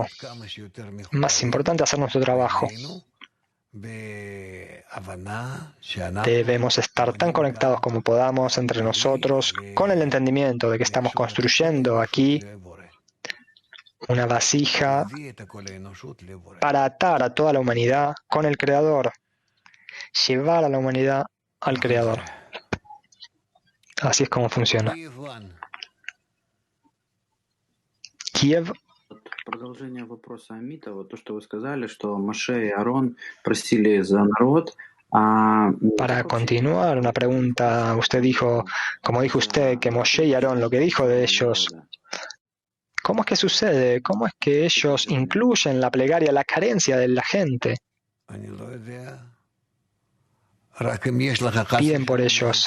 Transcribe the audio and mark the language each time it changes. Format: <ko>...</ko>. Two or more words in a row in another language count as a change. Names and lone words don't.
<es>Más importante, hacer nuestro trabajo. Debemos estar tan conectados como podamos entre nosotros, con el entendimiento de que estamos construyendo aquí una vasija para atar a toda la humanidad con el Creador, llevar a la humanidad al Creador. Así es como funciona. Kiev.</es> <ru>Продолжение вопроса Амита, вот то, что вы сказали, что Моше и Аарон просили за народ.</ru> <es>Para continuar, una pregunta, usted dijo, como dijo usted, que Moshe y Aarón, lo que dijo de ellos, ¿cómo es que sucede? ¿Cómo es que ellos incluyen la plegaria, la carencia de la gente? Piden por ellos.</es>